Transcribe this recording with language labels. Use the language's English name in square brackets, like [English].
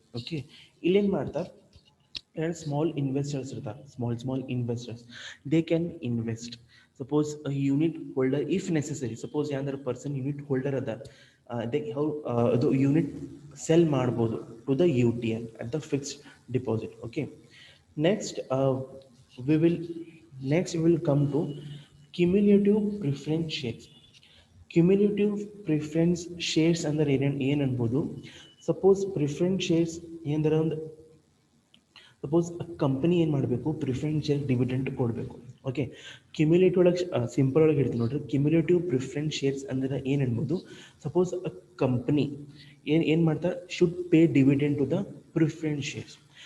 [Kannada] Okay, ಇಲ್ಲೇನು ಮಾಡ್ತಾರೆ, ಎರಡು ಸ್ಮಾಲ್ ಇನ್ವೆಸ್ಟರ್ಸ್ ಇರ್ತಾರೆ, small investors, [English] They can invest. [Kannada] Suppose unit holder if necessary, suppose ಯಾವ್ದಾರು ಪರ್ಸನ್ ಯೂನಿಟ್ ಹೋಲ್ಡರ್ ಅದ, ದೇ ಅದು ಯೂನಿಟ್ ಸೆಲ್ ಮಾಡ್ಬೋದು [English] To the U T I at the fixed deposit. Okay, next we will we will come to cumulative preference shares. [Kannada] Cumulative preference shares ಅಂದ್ರೆ ಏನು ಅನ್ಬೋದು, suppose preference shares ಏನಂದ್ರೆ ಒಂದು, suppose company ಏನು ಮಾಡಬೇಕು, preference share dividend ಕೊಡಬೇಕು. Okay, cumulative ಒಳಗೆ simple ಒಳಗೆ ಹೇಳ್ತೀನಿ ನೋಡ್ರಿ, ಕ್ಯುಮ್ಯುಲೇಟಿವ್ ಪ್ರಿಫರೆನ್ಸ್ ಶೇರ್ಸ್ ಅಂದ್ರೆ ಏನು ಅನ್ಬೋದು, ಸಪೋಸ್ ಅ ಕಂಪನಿ ಏನು ಮಾಡ್ತಾರೆ, [English] Should pay dividend to the preference shares.